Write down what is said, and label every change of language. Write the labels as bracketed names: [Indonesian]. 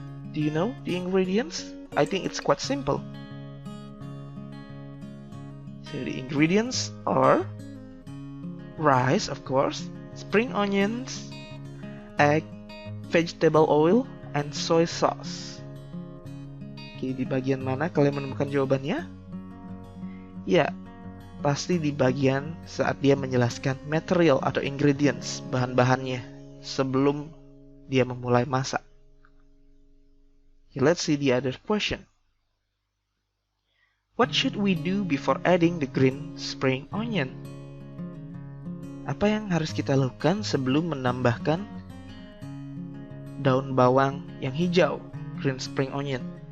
[English] Do you know the ingredients? I think it's quite simple. So the ingredients are rice, of course, spring onions, egg, vegetable oil, and soy sauce. [Indonesian] Oke, di bagian mana kalian menemukan jawabannya? Ya, pasti di bagian saat dia menjelaskan material atau ingredients, bahan-bahannya, sebelum dia memulai masak. [English] Okay, let's see the other question. What should we do before adding the green spring onion? [Indonesian] Apa yang harus kita lakukan sebelum menambahkan daun bawang yang hijau, [English] green spring onion?